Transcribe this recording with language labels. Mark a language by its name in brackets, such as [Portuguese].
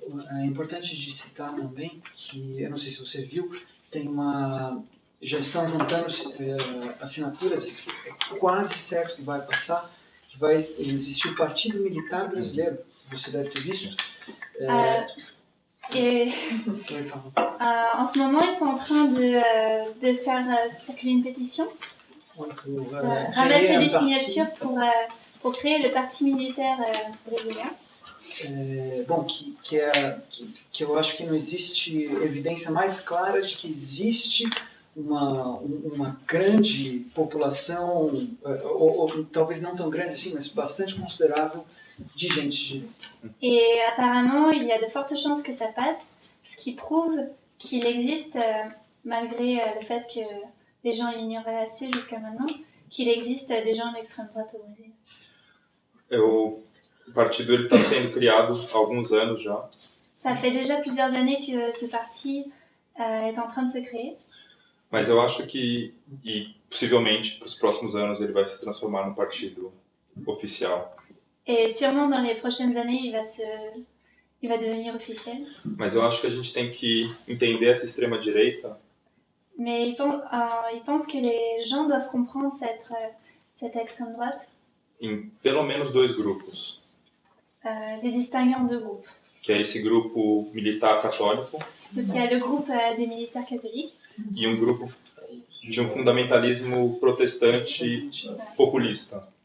[Portuguese] É importante de citar também que, eu não sei se você viu, já estão juntando assinaturas, é quase certo que vai passar, que vai existir o Partido Militar Brasileiro, você deve ter visto. [French] Et en ce moment, ils sont en train de faire circuler une pétition, ramasser des signatures pour créer le Parti militaire brésilien. [Portuguese] Bom, que eu acho que não existe evidência mais clara de que existe uma grande população, ou talvez não tão grande assim, mas bastante considerável de gente. [French] Et apparemment, il y a de fortes chances que ça passe, ce qui prouve qu'il existe, malgré le fait que les gens l'ignoraient assez jusqu'à maintenant, qu'il existe des gens d'extrême droite au Brésil. [Portuguese] O partido está sendo criado há alguns anos já. [French] Ça fait déjà plusieurs années que ce parti est en train de se créer. [Portuguese] Mas eu acho que, e possivelmente, para os próximos anos, ele vai se transformar num partido oficial. [French] Et sûrement dans les prochaines années, il va devenir officiel. [Portuguese] Mas eu acho que a gente tem que entender essa extrema-direita. [French] Mais il pense que les gens doivent comprendre cette extrême droite, [Portuguese] em pelo menos dois grupos, [French] les distinguer en deux groupes. [Portuguese] que é esse grupo militar católico [French] Donc il y a le groupe des militaires catholiques [Portuguese] e um grupo de um fundamentalismo protestante populista,